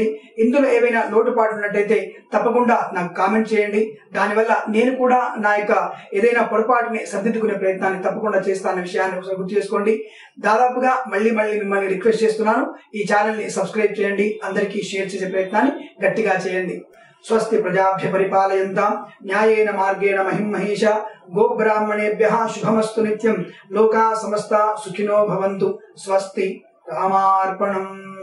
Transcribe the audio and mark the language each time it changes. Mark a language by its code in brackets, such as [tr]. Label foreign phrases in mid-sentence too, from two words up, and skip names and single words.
[te] ఇందులో ఏవైనా లోటుపాటు ఉన్నట్టయితే తప్పకుండా నాకు కామెంట్ చేయండి. దానివల్ల నేను కూడా నా యొక్క ఏదైనా పొరపాటుని సరిదిద్దుకునే ప్రయత్నాన్ని తప్పకుండా చేస్తానన్న విషయాన్ని ఒకసారి గుర్తు చేసుకోండి. దాదాపుగా మళ్ళీ మిమ్మల్ని రిక్వెస్ట్ చేస్తున్నాను, ఈ ఛానల్ ని సబ్స్క్రైబ్ చేయండి, అందరికీ షేర్ చేసే ప్రయత్నాన్ని గట్టిగా చేయండి. [sa] స్వస్తి ప్రజాభ్య పరిపాలయంతాం న్యాయేన మార్గేణ మహిం మహేష గోబ్రాహ్మణేభ్యః శుభమస్తు నిత్యం లోకా సమస్త సుఖినో భవంతు. స్వస్తి. రామార్పణం.